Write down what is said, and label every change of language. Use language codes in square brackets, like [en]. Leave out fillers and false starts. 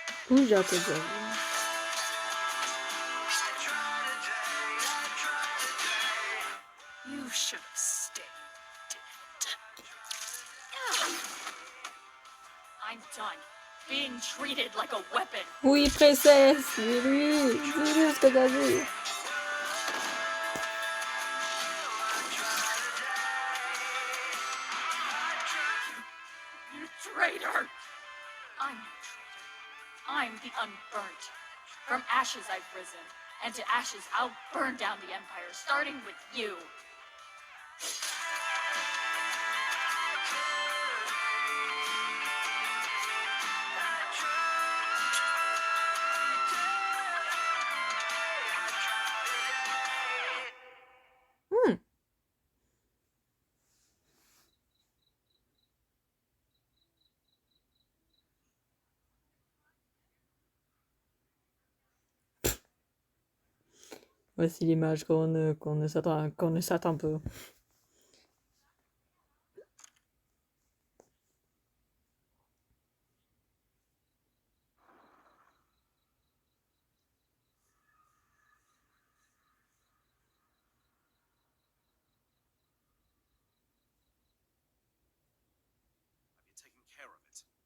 [fr] Où j'ai entendu ça? [en] You should have stayed dead. I'm done being treated like a weapon. [fr] Oui, princesse, dis-lui ce que t'as dit. [en] You traitor! I'm no traitor. I'm the unburnt. From ashes I've risen, and to ashes I'll burn down the Empire, starting with you. [fr] Voici l'image qu'on ne s'attend pas. [en] Have you taken care of it?